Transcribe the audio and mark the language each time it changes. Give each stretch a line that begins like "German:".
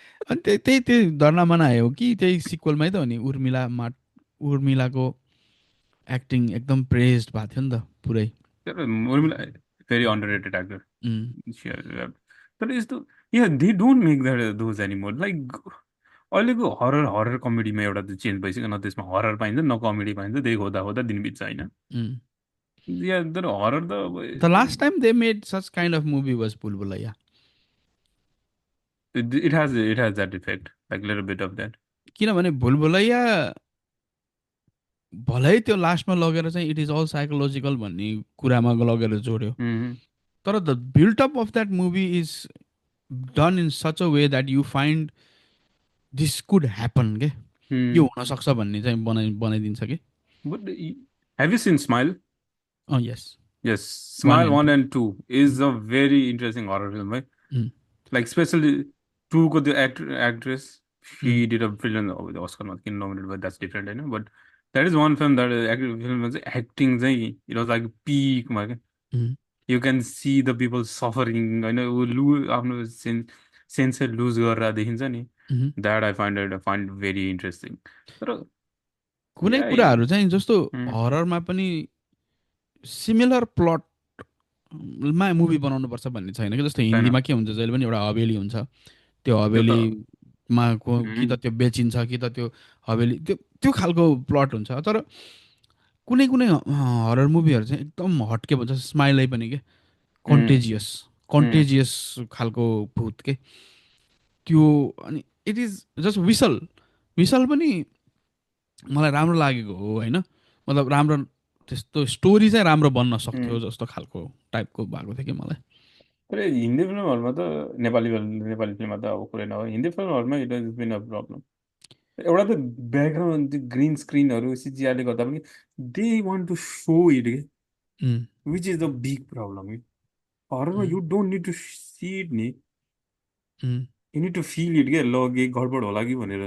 Nepali: अनि त्यही त्यही त्यही दर्ना मनाए हो कि त्यही सिक्वलमै त हो नि, उर्मिलाको एक्टिङ एकदम प्रेज्ड भएको थियो नि त पुरै।
English: तर Urmila very underrated actor um,
Nepali: तर यस्तो
English: yeah they don't make that those anymore
Nepali: like अहिलेको हरर हरर कमेडीमा एउटा त चेन्ज भइसक्यो न त्यसमा हरर पाइन्छ न कमेडी पाइन्छ त्यही खोज्दा खोज्दा दिन बित्छ होइन उम्। या तर हरर त
English: The last time they made such kind of movie was बुलबुलैया। It has that effect like little beet of that
Nepali: किनभने भुलभुलैया भलै त्यो लास्टमा लगेर चाहिँ
English: it is all psychological
Nepali: भन्ने कुरामा लगेर जोड्यो, तर
English: the built up of that movie is done in such a way that you find this could happen
Nepali: के, यो हुनसक्छ भन्ने चाहिँ बनाइदिन्छ कि।
English: But have you seen smile uh yes, Yes, one Smile and 1 two. and 2 is a very interesting horror film, right? Mm, Like especially 2 ko the actress, mm, she did a film with the Oscar not nominated, but that's different, I know. But that is one film that film was acting it was like peak man. mm, You can see the people suffering. I know lose
Nepali: आफ्नो sense lose गरेर देखिन्छ नि. mm.
English: That I find very interesting.
Nepali: तर कुनै
English: yeah,
Nepali: कुराहरू चाहिँ जस्तो mm, हररमा पनि सिमिलर प्लटमा मुभी बनाउनुपर्छ भन्ने छैन कि। जस्तो छैन हिन्दीमा के हुन्छ, जहिले पनि एउटा हवेली हुन्छ, त्यो त्यो त हवेलीमा कि त त्यो बेचिन्छ कि त त्यो हवेली त्यो त्यो खालको प्लट हुन्छ। तर कुनै कुनै हरर मुभीहरू चाहिँ एकदम हट्के भन्छ, स्माइलै पनि के, mm,
English: contagious mm,
Nepali: कन्टेजियस खालको भूत के त्यो। अनि
English: it is just
Nepali: whistle, whistle पनि मलाई राम्रो लागेको हो होइन, मतलब राम्रो, त्यस्तो स्टोरी चाहिँ राम्रो बन्न सक्थ्यो mm. जस्तो खालको टाइपको भएको थियो कि मलाई। तर हिन्दी फिल्महरूमा त नेपाली फिल्ममा त अब कुरै नहो हिन्दी फिल्महरूमा
English: it is been a problem
Nepali: एउटा त ब्याकग्राउन्ड त्यो ग्रिन स्क्रिनहरू सिजिआईले गर्दा पनि
English: they want to show it um, which is the big problem हरमा um, you don't need to see it नि um, you need to feel it
Nepali: के ल केही गडबड होला कि भनेर